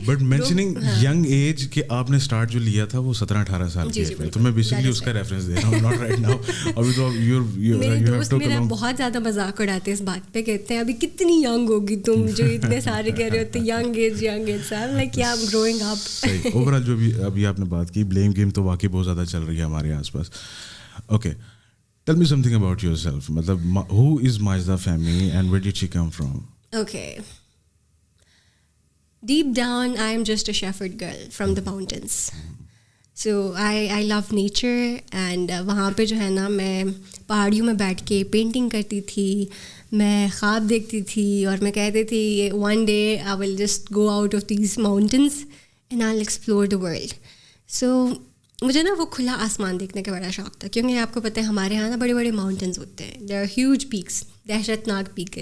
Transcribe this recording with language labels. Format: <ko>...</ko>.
<en>but mentioning young age</en> <ur>کہ آپ نے اسٹارٹ جو لیا تھا وہ 17-18 سال کی ایج میں, تو میں بیسکلی اس کا ریفرنس دے رہا ہوں,</ur> <en>Not right now.</en> <ur>ابھی تو میرے دوست میرا بہت زیادہ مذاق اڑاتے اس بات پہ, کہتے ہیں ابھی کتنی ینگ ہوگی تم جو اتنے سارے کہہ رہے ہوتے ینگ ایج.</ur> <en>Like یا growing up.</en> <ur>صحیح. اوور آل جو بھی ابھی آپ نے بات کی بلیم گیم تو واقعی بہت زیادہ چل رہی ہے ہمارے آس پاس.</ur> <en>Okay, tell me something about yourself. Matlab, who is Majda Fahmy and where did she come from? Okay. Deep down, I am just a shepherd girl from the mountains. So I love nature, and</en> <ur>وہاں پہ جو ہے نا میں پہاڑیوں میں بیٹھ کے پینٹنگ کرتی تھی, میں خواب دیکھتی تھی اور میں کہتی تھی</ur> <en>one day I will just go out of these mountains and I'll explore the world.</en> <ur>So مجھے نا وہ کھلا آسمان دیکھنے کا بڑا شوق تھا, کیونکہ آپ کو پتہ ہے ہمارے یہاں نا بڑے بڑے ماؤنٹینز ہوتے ہیں,</ur> <en>they are huge peaks,</en> <ur>دہشت ناک پیک ہے.</ur>